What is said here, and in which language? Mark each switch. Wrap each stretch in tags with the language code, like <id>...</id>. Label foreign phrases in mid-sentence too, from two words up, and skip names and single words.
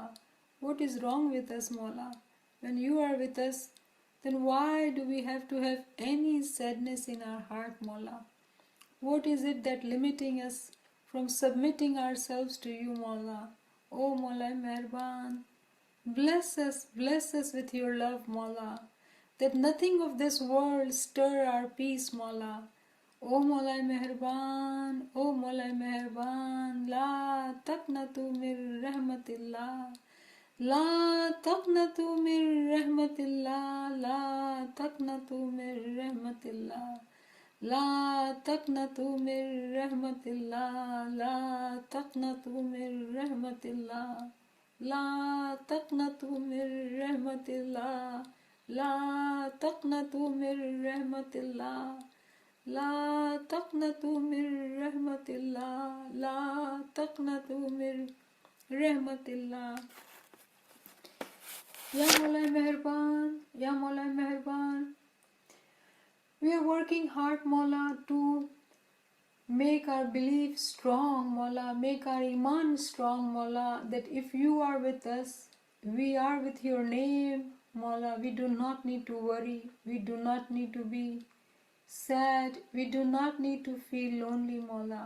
<en>What is wrong with us Mawla? When you are with us, then why do we have to have any sadness in our heart Mawla? What is it that limiting us from submitting ourselves to you, Mawla? Oh Mawla Meherban, bless us with your love, Mawla, that nothing of this world stir our peace, Mawla.</en> <ar>Oh Mawla Meherban, oh Mawla Meherban, لا تقنطوا من رحمة الله، لا تقنطوا من رحمة الله، لا تقنطوا من رحمة الله, لا تقنطوا من رحمت اللہ، لا تقنطوا من رحمت اللہ، لا تقنطوا من رحمت اللہ، لا تقنطوا من رحمت اللہ، لا تقنطوا من رحمت اللہ، لا تقنطوا من رحمت اللہ.</ar> <ur>یا مولا مہربان، یا مولا مہربان،</ur> <en>we are working hard, Mawla, to make our belief strong, Mawla, make our iman strong, Mawla, that if you are with us, we are with your name, Mawla. We do not need to worry, we do not need to be sad, we do not need to feel lonely, Mawla.</en>